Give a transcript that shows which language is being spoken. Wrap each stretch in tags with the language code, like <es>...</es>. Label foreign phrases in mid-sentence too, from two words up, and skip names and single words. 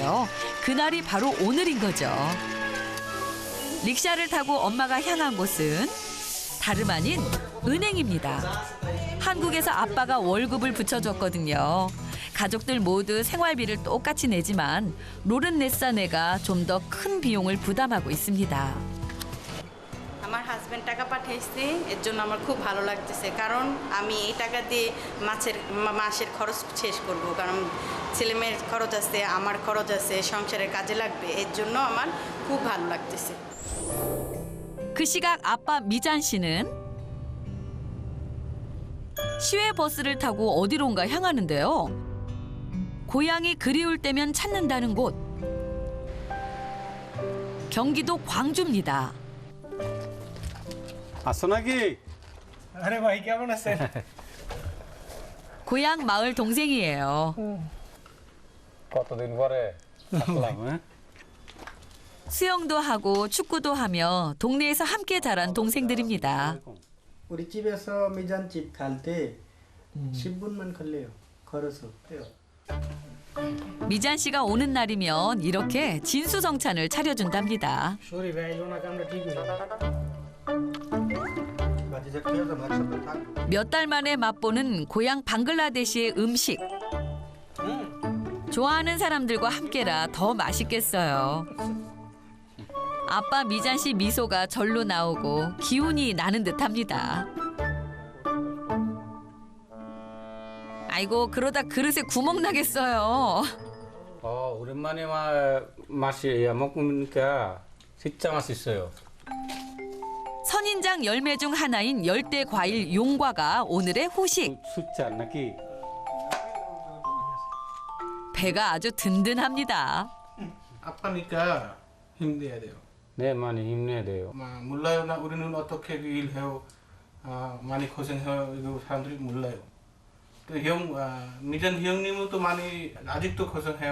<ko>그날이 바로 오늘인 거죠. 릭샤를 타고 엄마가 향한 곳은 다름 아닌 은행입니다. 한국에서 아빠가 월급을 붙여줬거든요. 가족들 모두 생활비를 똑같이 내지만 로른네사네가 좀 더 큰 비용을 부담하고 있습니다.</ko> <bn>আমার হাজবেন্ড টাকা পাঠিয়েছে, এর জন্য আমার খুব ভালো লাগতেছে। কারণ আমি এই টাকা দিয়ে মাসের খরচ শেষ করব। কারণ ছেলেমেয়ের খরচ আছে, আমার খরচ আছে, সংসারের কাজে লাগবে। এর জন্য আমার খুব ভালো লাগতেছে।</bn> <ko>그 시각 아빠 미잔 씨는 시외 버스를 타고 어디론가 향하는데요. 고향이 그리울 때면 찾는다는 곳. 경기도 광주입니다.</ko> <bn>আসো নাকি? আরে ভাই কেমন আছেন?</bn> <ko>고향 마을 동생이에요.</ko> <bn>কতদিন পরে আসলাম।</bn> <ko>수영도 하고 축구도 하며 동네에서 함께 자란 동생들입니다. 우리 집에서 미잔집 갈 때 10분만 걸려요. 걸어서 해요. 미잔 씨가 오는 날이면 이렇게 진수성찬을 차려준답니다.</ko> <bn>শরীর আইলো না কামড়ে ঠিক হয়ে যাবে। বাজি থাকতে হবে আমার সাথে থাকবো।</bn> <ko>몇 달 만에 맛보는 고향 방글라데시의 음식. 좋아하는 사람들과 함께라 더 맛있겠어요. 아빠 미잔 씨 미소가 절로 나오고 기운이 나는 듯합니다. 아이고 그러다 그릇에 구멍 나겠어요. 오랜만에 맛이 먹으니까 진짜 맛있어요. 선인장 열매 중 하나인 열대 과일 용과가 오늘의 후식.</ko> <bn>সুচ্ছ নাকি?</bn> <ko>배가 아주 든든합니다. 아빠니까 힘내야 돼요. 네, 많이 힘내야 돼요. 몰라요. 나 우리는 어떻게 일해요. 많이 고생해요. 이거 사람들이 몰라요. 또 미전 형님은 또 많이 아직도 고생해요.</ko>